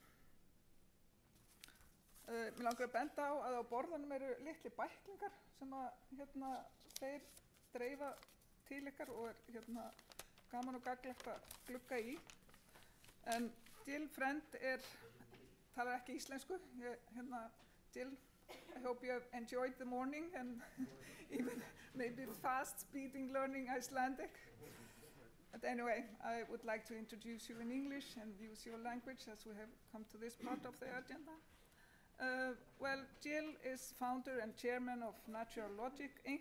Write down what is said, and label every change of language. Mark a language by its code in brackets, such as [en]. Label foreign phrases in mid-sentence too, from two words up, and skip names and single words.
[is] Mig langar að benda á að á borðanum eru litli bæklingar sem að þeir dreifa til ykkar og gaman og gagnlegt að glugga í. En Gil Friend talar ekki íslensku. [en] Gil, I hope you have enjoyed the morning and even maybe fast speeding learning Icelandic. But anyway, I would like to introduce you in English and use your language as we have come to this part of the agenda. Well, Gil is founder and chairman of Natural Logic, Inc.